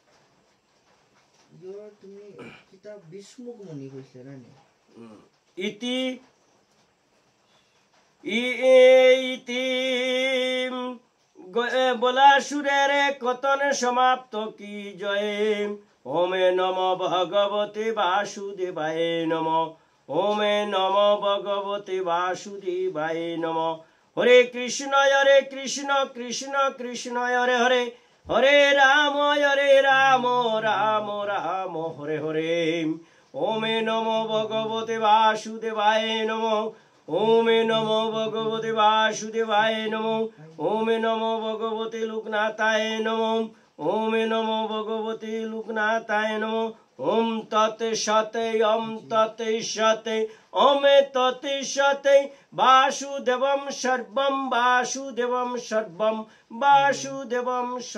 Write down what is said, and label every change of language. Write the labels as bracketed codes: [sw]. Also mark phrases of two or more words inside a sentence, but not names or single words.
[bn] ইতি বলাসুরের কথন সমাপ্ত কি জয়। [sa] ওমে নম ভগবতে বাসুদেবায় নম। ওমে নম ভগবতে বাসুদেবায় নম। হরে কৃষ্ণ কৃষ্ণ কৃষ্ণ হরে হরে, হরে রাম রাম রাম হরে হরে। ওমে নম ভগবতে বাসুদেবায় নম। ওমে নম ভগবতে বাসুদেবায় নম। ওমে নম ভগবতে লোকনাথায় নম। ওমে নম ভগবতে লোকনাথায় নম। ওম তৎ সতে ওম তৎ সতে ওমে তৎ সতে। বাসুদেবম সর্বম বাসুদেবম সর্বম বাসুদেবম সর্বম।